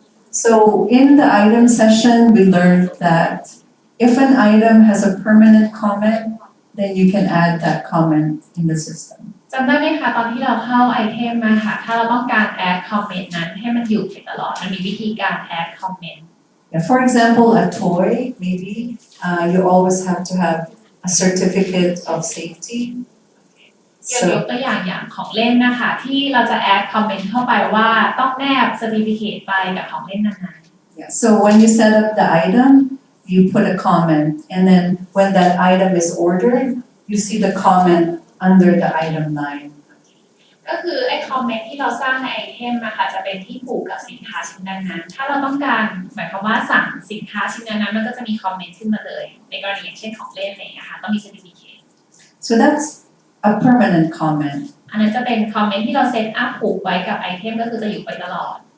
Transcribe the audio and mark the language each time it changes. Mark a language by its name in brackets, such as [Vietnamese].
[English] So in the item session, we learned that if an item has a permanent comment, then you can add that comment in the system. [Thai] จำได้ไหมคะตอนที่เราเข้าไอเทมมาค่ะถ้าเราต้องการ add comment นั้นให้มันอยู่ไปตลอดมันมีวิธีการ add comment [English] Yeah, for example, a toy, maybe you always have to have a certificate of safety. [Thai] ยกตัวอย่างของเล่นนะคะที่เราจะ add comment เข้าไปว่าต้องแนบ certificate ไปกับของเล่นนั้น [English] Yeah, so when you set up the item, you put a comment, and then when that item is ordered, you see the comment under the item line. ๆก็ [Thai] ก็คือไอ้คอมเมนต์ที่เราสร้างในไอเทมนะคะจะเป็นที่ผูกกับสินค้าชิ้นนั้นๆถ้าเราต้องการหมายความว่าสั่งสินค้าชิ้นนั้นๆมันก็จะมีคอมเมนต์ขึ้นมาเลยในกรณีอย่างเช่นของเล่นอะไรอย่างเงี้ยค่ะต้องมี certificate [English] So that's a permanent comment. [Thai] อันนั้นจะเป็นคอมเมนต์ที่เราเซตอัพผูกไว้กับไอเทมก็คือจะอยู่ไปตลอด